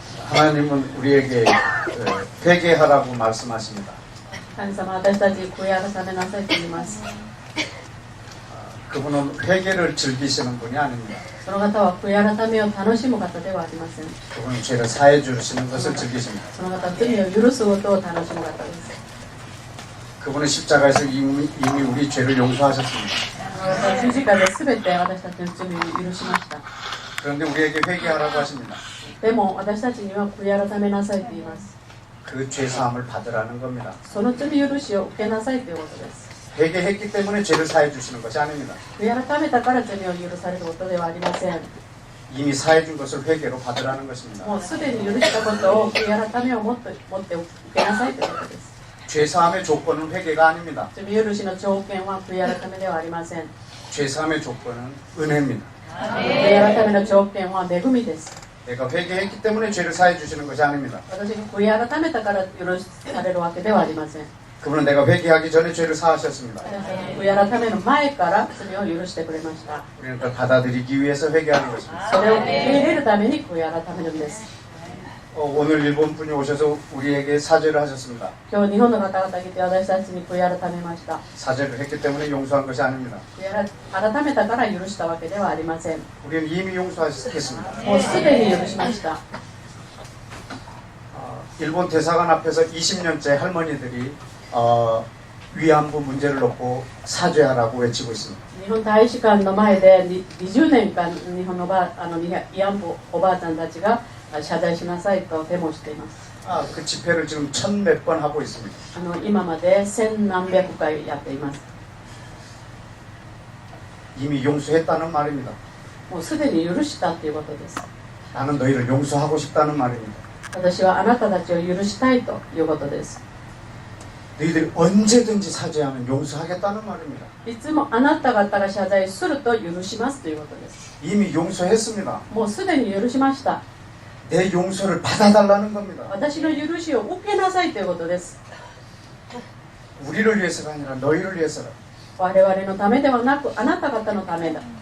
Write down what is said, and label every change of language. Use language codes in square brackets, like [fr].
[ko] 하나님은 우리에게 회개하라고 말씀하십니다. [ja] 神様、私たちに悔い改めなさいと言います。 [ko] 그분은 회개를 즐기시는 분이 아닙니다. [ja] その方は悔い改めを楽しむ方ではありません。 [ko] 그분은 죄를 사해 주시는 것을 즐기십니다. [ja] その方は罪を許すことを楽しむ方です。 [ko] 그분은 십자가에서 이미 우리 죄를 용서하셨습니다. [ja] 十字架で全て私たちの罪を許しました。 [ko] 그런데 우리에게 회개하라고 하십니다. [ja] でも私たちには悔い改めなさいと言います。 [ko] 그 죄사함을 받으라는 겁니다. [ja] その罪許しを受けなさいということです。 [ko] 회개했기 때문에 죄를 사해 주시는 것이 아닙니다. [ja] 悔い改めたから罪を許されることではありません。 [ko] 이미 사해 준 것을 회개로 받으라는 것입니다. [ja] もうすでに許したことを悔い改めを持って受けなさいということです。 [ko] 죄사함의 조건은 회개가 아닙니다. [ja] 罪許しの条件は悔い改めではありません。 [ko] 죄사함의 조건은 은혜입니다. [ja] 悔い改めの条件は恵みです。 [ko] 내가 회개했기 때문에 죄를 사해 주시는 것이 아닙니다. [ja] 私が悔い改めたから許されるわけではありません。 [ko] 그분은 내가 회개하기 전에 죄를 사하셨습니다. [ja] 悔い改めの前から罪を許してくれました。 [ko] 우리는 그걸 받아들이기 위해서 회개하는 것입니다. [ja] それを受け入れるために悔い改めるんです。 [ko] 오늘 일본 분이 오셔서 우리에게 사죄를 하셨습니다. [ja] 今日日本の方々が来て私たちに悔い改めました。 [ko] 사죄를 했기 때문에 용서한 것이 아닙니다. [ja] 悔い改めたから許したわけではありません。 [ko] 우리는 이미 용서했습니다. [ja] もうすでに許しました。 [ko] 일본 대사관 앞에서 20년째 할머니들이 위안부 문제를 놓고 사죄하라고 외치고 있습니다. [ja] 日本大使館の前で20年間日本の慰安婦おばあちゃんたちが謝罪しなさいとデモしています。 [ko] 그 집회를 지금 1000몇 번 하고 있습니다. [ja] 今まで千何百回やっています。 [ko] 이미 용서했다는 말입니다. [ja] もうすでに許したということです。 [ko] 나는 너희를 용서하고 싶다는 말입니다. [ja] 私はあなたたちを許したいということです。 [ko] 너희들이 언제든지 사죄하면 용서하겠다는 말입니다. [ja] いつもあなた方が謝罪すると許しますということです。 [ko] 이미 용서했습니다. [ja] もうすでに許しました。 [ko] 내 용서를 받아달라는 겁니다. [ja] 私の許しを受けなさいということです。 [ko] 우리를 위해서가 아니라 너희를 위해서라. [ja] 我々のためではなくあなた方のためだ。